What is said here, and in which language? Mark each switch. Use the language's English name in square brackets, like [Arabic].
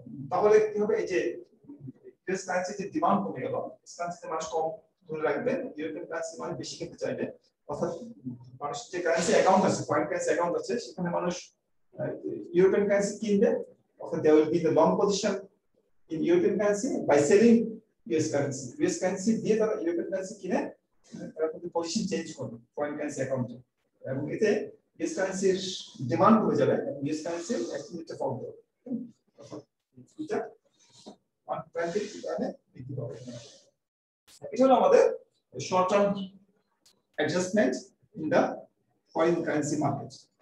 [Bangla] তাহলে কি হবে, এই যে ইউএস কারেন্সিতে ডিমান্ড কমে গেল, ইউএস কারেন্সিতে মানুষ কম ধরে রাখবে, ইউরোপিয়ান কারেন্সি মানে বেশি কিনতে চাইবে। অর্থাৎ মানুষ যে কারেন্সি অ্যাকাউন্ট আছে, ফরেন কারেন্সি অ্যাকাউন্ট আছে, সেখানে মানুষ ইউরোপিয়ান কারেন্সি কিনবে। [English] অর্থাৎ there will be the long position in European currency by selling US currency. [Bangla] US currency দিয়ে তারা ইউরোপিয়ান কারেন্সি কিনে তারা কিন্তু পজিশন চেঞ্জ করবে ফরেন কারেন্সি অ্যাকাউন্টে, এবং এতে US কারেন্সির ডিমান্ড কমে যাবে এবং US কারেন্সির এক্সচেঞ্জ রেটটা ফল করবে। এটা ওয়ান পয়েন্টের কারণে বৃদ্ধি পাবে। এটা হলো আমাদের [English] Short term adjustment in the foreign currency market.